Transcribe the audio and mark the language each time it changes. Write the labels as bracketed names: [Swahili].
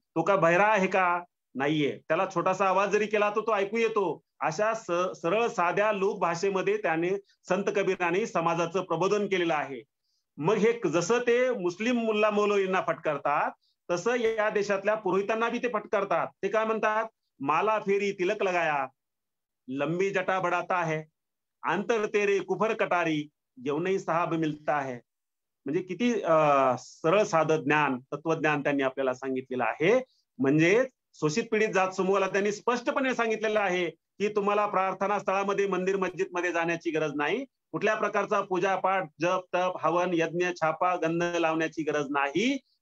[Marathi] तो का बहिरा आहे का? नाहीये. त्याला छोटासा आवाज जरी केला तर तो ऐकू येतो. अशा सरळ साध्या लोक भाषेमध्ये त्याने संत कबीराने समाजाचं प्रबोधन केलेलं आहे. मग हे जसं ते मुस्लिम मुल्ला मौलवींना फटकारतात, तसं या देशातल्या पुरोहितांना बी ते फटकारतात. ते काय म्हणतात? [Hindi] माला फेरी तिलक लगाया, लंबी जटा बढ़ाता है, अंतर तेरे कुफर कटारी, जेवणही साहब मिलता है. [Marathi] म्हणजे किती सरळ साधं ज्ञान, तत्वज्ञान त्यांनी आपल्याला सांगितलेलं आहे. म्हणजे शोषित पीडित जात समूहाला त्यांनी स्पष्टपणे सांगितलेलं आहे की तुम्हाला प्रार्थना स्थळामध्ये, मंदिर मस्जिद मध्ये जाण्याची गरज नाही. कुठल्या प्रकारचा पूजापाठ, जप तप, हवन, यज्ञ, छापा, गंध लावण्याची गरज नाही.